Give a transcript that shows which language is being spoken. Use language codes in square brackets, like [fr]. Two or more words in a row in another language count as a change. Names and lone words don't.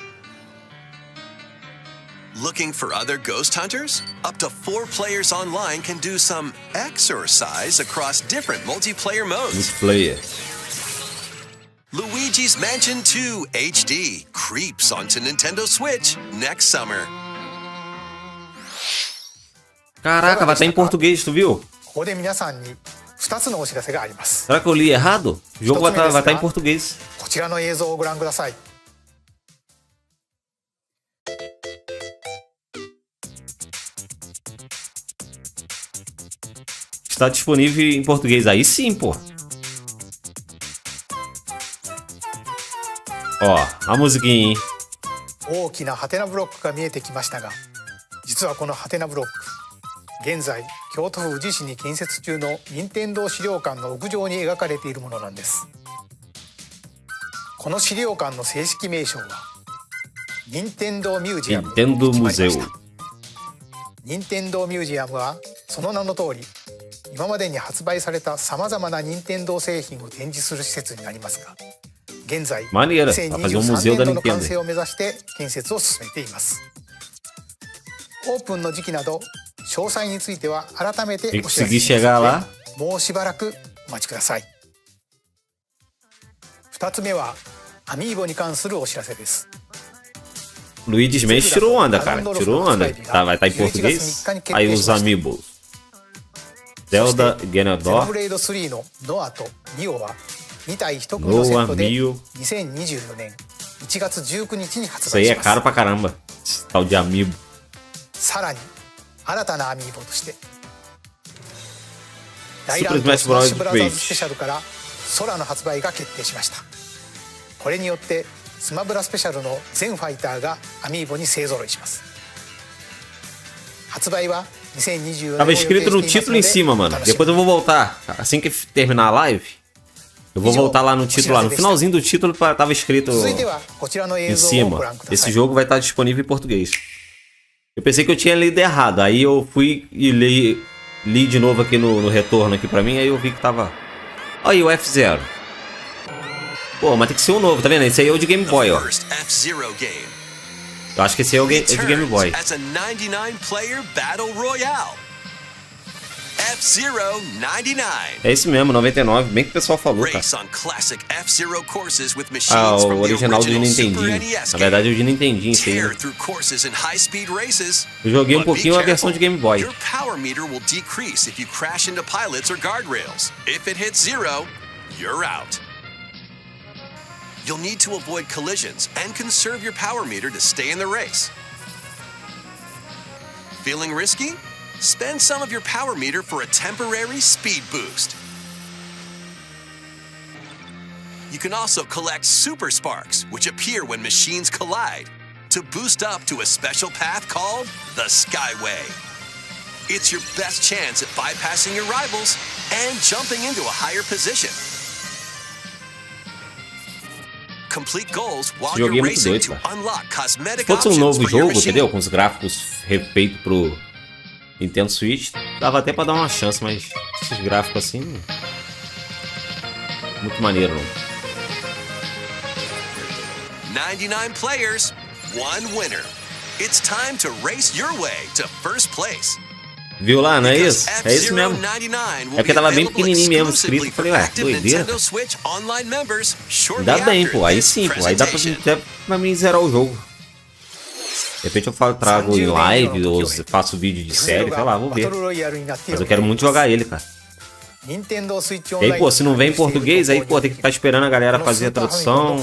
[en] Looking for other ghost hunters? Up to 4 players online can do some exercise across different multiplayer modes. Multiplayer. Luigi's Mansion 2 HD creeps onto Nintendo Switch next summer. [pt] Caraca, vai estar em português, tu viu? [ja] ここで皆さんに2つのお知らせがあります。 [pt] Será que eu li errado? O jogo vai Totalmente estar em tá? português. [ja] こちらの映像をご覧ください。 [pt] Está disponível em português. Aí sim, pô. Ó, a musiquinha, hein? [ja] 大きなハテナブロックが見えてきましたが、実はこのハテナブロック、現在京都府宇治市に建設中の任天堂資料館の屋上に描かれているものなんです。この資料館の正式名称は Nintendo Museum [pt] Nintendo Museu. [ja] Nintendo Museum はその名の通り今までに発売されたさまざまな任天堂製品を展示する施設になりますが、現在 [pt] Maneira, vai fazer um museu [ja] 2023 [pt] da [ja] 年度の完 [pt] Nintendo. [ja] 成を目指して建設を進めています。オープンの時期など詳細については改めてお知らせしますので、もうしばらくお待ちください。2つ目はアミーボに関するお知らせです。 [pt] Luigi's Mansion tirou onda, cara. Tirou onda. Tá, vai estar em português. Aí os amiibos. Zelda Ganondorf. [ja] ブレード3のノアとミオは2体1組の Noah, セットで Mio. 2024年1月19日に発 [pt] Isso aí [ja] 売 [pt] é [ja] します。 [pt] caro pra caramba. Esse tal de amiibo. [ja] さらに新たなアミーボとして大 [en] Super [ja] 乱闘 [en] Smash [ja] スマッシュ [en] Bros. [ja] ブラザーズ [en] Ultimate. [ja] スペシャルから空の発売が決定しました。これによってスマブラスペシャルの全ファイターがアミーボに勢ぞろいします。発売は2024 [pt] Tava escrito no título em cima, mano. Depois eu vou voltar. Assim que terminar a live, eu vou voltar lá no título, lá no finalzinho do título, tava escrito em cima. Esse jogo vai estar disponível em português. Eu pensei que eu tinha lido errado. Aí eu fui e li de novo aqui no retorno aqui pra mim. Aí eu vi que tava... Olha aí o F0. Pô, mas tem que ser um novo, tá vendo? Esse aí é o de Game Boy, ó. Eu acho que esse aí é o de Game Boy. [en] As a 99 player battle royale. F-Zero 99. [pt] É esse mesmo, 99. Bem que o pessoal falou, cara. [en] Race on classic F-Zero courses with [pt] Ah, [en] machines [pt] o [en] from the [pt] original de [en] original Super [pt] Nintendinho. [en] NES [pt] Na verdade, é o de Nintendinho, esse aí. [en] Tear through courses and high-speed races. [pt] Eu joguei um [en] But be [pt] pouquinho a versão [en] careful. [pt] de Game Boy. [en] Your power meter will decrease if you crash into pilots or guardrails. If it hits 0, you're out. You'll need to avoid collisions and conserve your power meter to stay in the race. Feeling risky? Spend some of your power meter for a temporary speed boost. You can also collect super sparks, which appear when machines collide, to boost up to a special path called the Skyway. It's your best chance at bypassing your rivals and jumping into a higher position. Complete goals while [pt] Joguei [en] you're [pt] muito [en] racing [pt] doido, [en] to [pt] cara. [en] unlock cosmetic [pt] Se fosse um [en] options [pt] novo [en] for your [pt] jogo, [en] machine. [pt] entendeu? Com os gráficos refeitos pro Nintendo Switch, dava até pra dar uma chance, mas esses gráficos assim... Muito maneiro, não. [en] 99 players, one winner. It's time to race your way to first place. [pt] Viu lá, não é isso? [en] Because [pt] É isso mesmo. [en] F-Zero 99 will [pt] É porque [en] be [pt] tava bem [en] available [pt] pequenininho mesmo [en] exclusively [pt] escrito. Eu falei, [en] for [pt] ué, [en] active [pt] doideira. [en] Nintendo Switch online members shortly [pt] Dá bem, [en] after [pt] pô. Aí [en] this [pt] sim, pô. Aí dá [en] presentation. [pt] pra mim zerar o jogo. De repente eu trago em live ou faço vídeo de série, sei lá, vou ver. Mas eu quero muito jogar ele, cara. E aí, pô, se não vem em português, aí, pô, tem que ficar esperando a galera fazer a tradução.